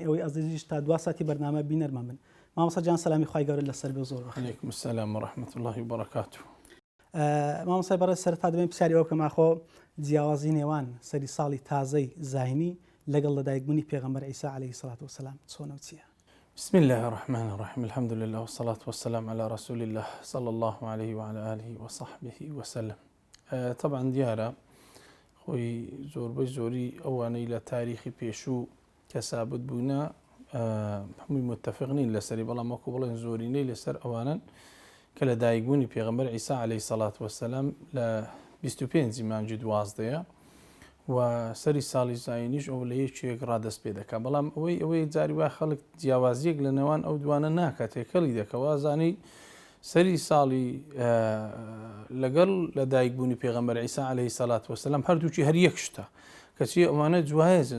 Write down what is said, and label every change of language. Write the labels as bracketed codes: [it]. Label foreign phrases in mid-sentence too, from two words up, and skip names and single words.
[ckb] ئێوەی ئەزیزیش تا دوا ساتی بەرنامە بینەرمان بن. مامۆستا جان سەلامی خوای گەورە لەسەر بێ زۆر بەخێر. [ar] عەلەیکم السەلام وەڕەحمەتوڵڵاهی وبەرەکاتوه. [ckb] مامۆستای بەڕێز سەرەتا دەبین پرسیاری ئەو کەم ئاخۆ جیاوازی نێوان سەری ساڵی تازەی زاینی لەگەڵ لەدایکبوونی پێغەمبەر عیسا [ar] عەلەیهی السەڵات وەسەلام [ckb] چۆنە و چییە؟ [ar] بسم الله الرحمن الرحیم الحمد لله والصلاة والسلام على رسول الله صلى الله عليه وعلى آله وصحبه وسلم. [ckb] طبعا دیارە خۆی زۆربەی زۆری ئەوانەی لە تاریخی پێشوو کە سابت بوونە هەمووی متفق نین لەسەری، بەڵام وەکو بڵێن زۆرینەی لەسەر ئەوانن کە لە دایکبوونی پێغەمبەر عیسا [ar] عەلەیهی السەڵات وەسەلام [ckb] لە 25 مانگی 12 و سەری ساڵی زاینیش ئەو لە یەکێک ڕادەست پێ دەکات، بەڵام ئەوەی جاری وا خەڵک جیاوازیەک لە نێوان ئەو دوانە ناکات، تێکەڵی دەکەوە زانی سەری ساڵی لەگەڵ لە دایکبوونی پێغەمبەر عیسا [ar] عەلەیهی السەڵات وەسەلام [ckb] هەردووکی هەر یەک شتە، کەچی ئەوانە جوایزن.